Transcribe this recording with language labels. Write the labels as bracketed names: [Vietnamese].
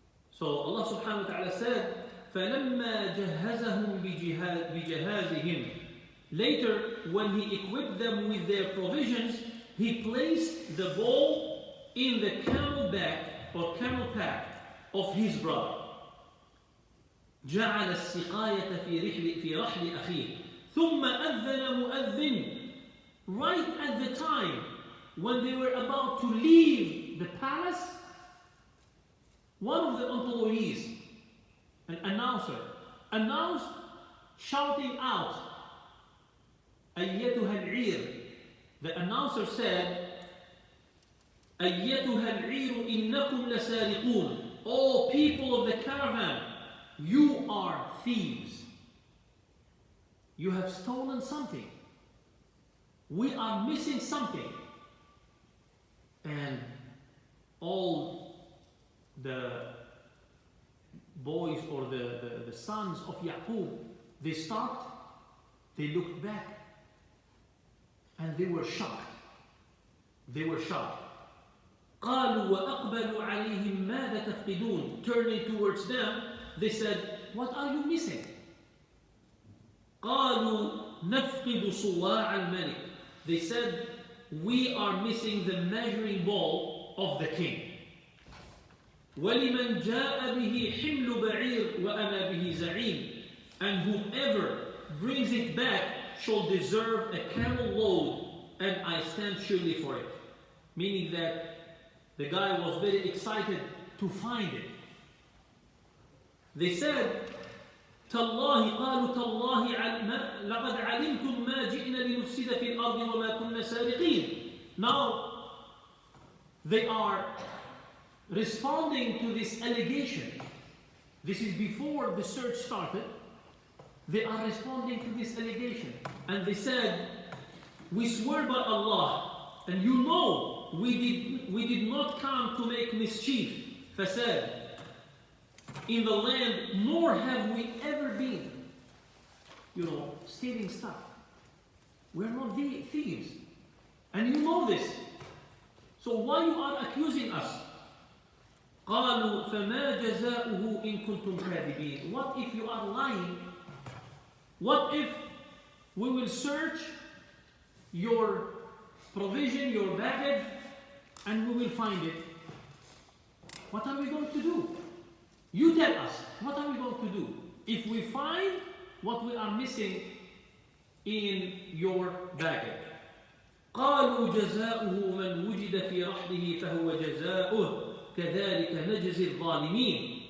[English] So Allah subhanahu wa ta'ala said, [Arabic] فَلَمَّا جَهَّزَهُمْ بِجَهَازِهِمْ. [English] Later, when he equipped them with their provisions, he placed the ball in the camel back or camel pack of his brother. [Arabic] جعل السقاية في رحل أخيه ثم أذن مؤذن. [English] Right at the time when they were about to leave the palace, one of the employees, an announcer, announced, shouting out, [Arabic] أيتها العير. [English] The announcer said, [Arabic] أيتها العير إنكم لسارقون. [English] O people of the caravan, you are thieves. You have stolen something. We are missing something. And all the boys or the sons of Yaqub, they stopped, they looked back, and they were shocked. They were shocked. [Arabic] قالوا وأقبلوا عليهم ماذا تفقدون. [English] Turning towards them, they said, what are you missing? [Arabic] قالوا نفقد صواع الملك. [English] They said, we are missing the measuring ball of the king. [Arabic] وَلِمَنْ جَاءَ بِهِ حِمْلُ بَعِيرٍ وَأَنَا بِهِ زَعِيمٌ. [English] And whoever brings it back shall deserve a camel load, and I stand surely for it. Meaning that the guy was very excited to find it. They said, [Arabic] تالله قالوا تالله لقد علمتم ما جئنا لنفسد في الأرض وما كنا سارقين. [English] Now they are responding to this allegation. This is before the search started. They are responding to this allegation. And they said, we swear by Allah, and you know we did not come to make mischief, fasad, in the land, nor have we ever been, stealing stuff. We're not thieves. And you know this. So why you are accusing us? [Arabic] قالوا فما جزاؤه إن كنتم كاذبين. [English] What if you are lying? What if we will search your provision, your baggage, and we will find it? What are we going to do? You tell us, what are we going to do? If we find what we are missing in your baggage. [Arabic] قالوا جزاؤه من وجد في رحله فهو جزاؤه كذلك نجزي الظالمين.